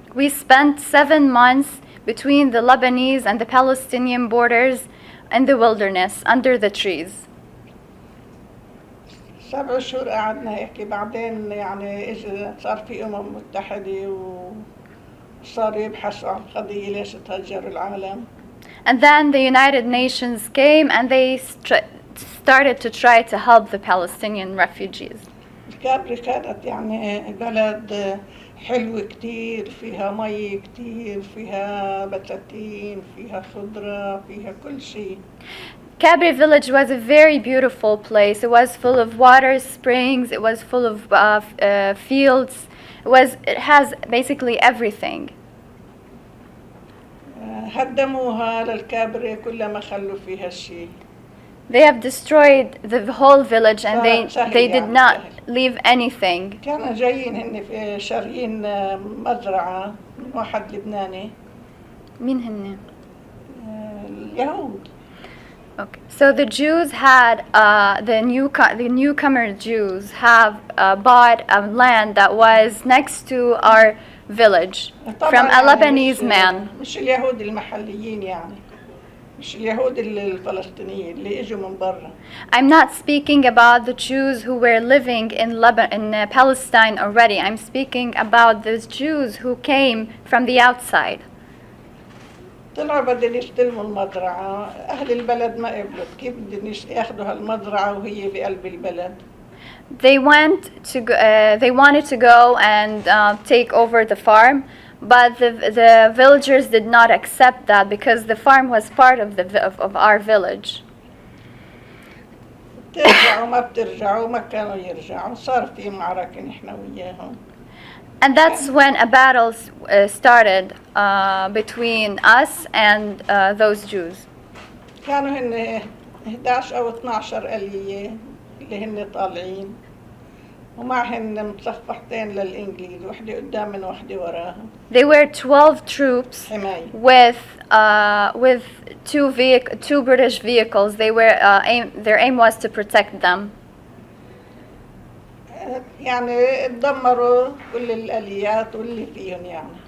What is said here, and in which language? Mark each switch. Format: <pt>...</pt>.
<en>We spent 7 months between the Lebanese and the Palestinian borders in the wilderness under the trees.</en> <ar>7 أشهر قعدنا هيك، بعدين يعني إجا صار في متحدة وصار يبحثوا عن قضية ليش تهجر العالم.</ar> <en>And then the United Nations came and they started to try to help the Palestinian refugees.</en> <ar>الكابري كانت يعني بلد حلوة كتير، فيها مي كتير، فيها بساتين، فيها خضرة، فيها كل شيء.</ar> <en>Kabri village was a very beautiful place. It was full of water springs. It was full of fields. It has basically everything.</en> <ar>هدموها للكابري كلما خلوا فيها شيء.</ar> <en>They have destroyed the whole village and they did not leave anything.</en> <ar>كانوا جايين هن في شاريين مزرعة من واحد لبناني. مين هن؟ اليهود.</ar> <en>Okay. So the Jews had the newcomer Jews have bought a land that was next to our village from a Lebanese man.</en> <ar>مش اليهود المحليين يعني. مش اليهود الفلسطينيين اللي اجوا من برا.</ar> <en>I'm not speaking about the Jews who were living in Palestine already. I'm speaking about the Jews who came from the outside.</en> <ar>طلعوا بدهم يستلموا المزرعة، أهل البلد ما قبلوا، كيف بدهم ياخذوا هالمزرعة وهي بقلب البلد؟</ar> <en>They wanted to go and take over the farm, but the villagers did not accept that because the farm was part of our village.</en> <ar>بترجعوا ما بترجعوا، ما كانوا يرجعوا، صار في معركة نحن وياهم.</ar> <en>And that's when a battle started between us and those Jews.</en> <ar>كانوا هن 11 أو 12 آلية اللي هن طالعين، ومعهن متصفحتين للإنجليز، وحدة قدام وحدة وراهم.</ar> <en>They were 12 troops with two British vehicles. Their aim was to protect them.</en> <ar>يعني دمروا كل الآليات واللي فيهم يعني.</ar>